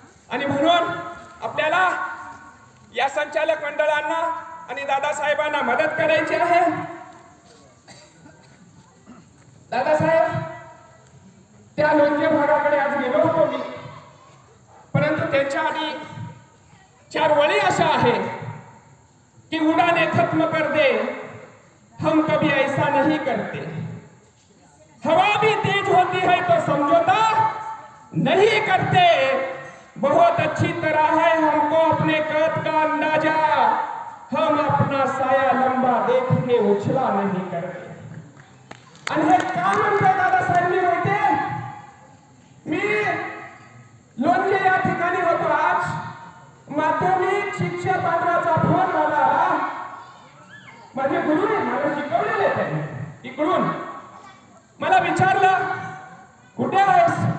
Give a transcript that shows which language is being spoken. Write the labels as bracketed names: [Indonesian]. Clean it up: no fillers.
[Marathi] आणि म्हणून आपल्याला या संचालक मंडळांना आणि दादासाहेबांना मदत करायची आहे. दादासाहेब त्या लोणचे भागाकडे आज गेलो होतो मी, परंतु त्यांच्या आधी 4 वळी अशा आहे [Hindi] कि उड़ाने खत्म कर दे हम कभी ऐसा नहीं करते, हवा भी तेज होती है तो समझौता नहीं करते, बहुत अच्छी तरह है हमको अपने कद का अंदाजा, हम अपना साया लंबा देख के उछला नहीं करते. [Marathi] आणि हे का म्हणतात दादासाहेबांनी माहितीये? मी लोणचे या ठिकाणी होतो. आज माध्यमिक शिक्षक बांधवाचा फोन मला आला. माझे गुरु मला शिकवलेले त्यांनी इकडून मला विचारलं कुठे आहेस?